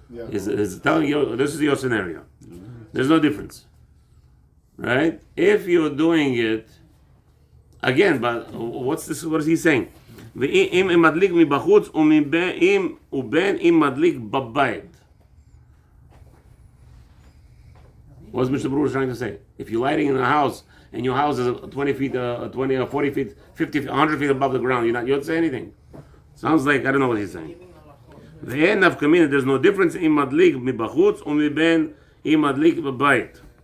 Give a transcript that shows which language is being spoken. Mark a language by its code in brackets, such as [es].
[en] He's telling you, this is your scenario. There's no difference. Right? If you're doing it, again, but what is he saying? [he] ואם מדליק מבחוץ ובין אם מדליק בבית. [en] What's Mr. Brewer trying to say? If you're lighting in a house, and your house is 20 feet, 20 or 40 feet, 50, 100 feet above the ground, you don't say anything. Sounds like, I don't know what he's saying. There's no difference in [he] madlik mibachutz or miben in madlik b'bayit.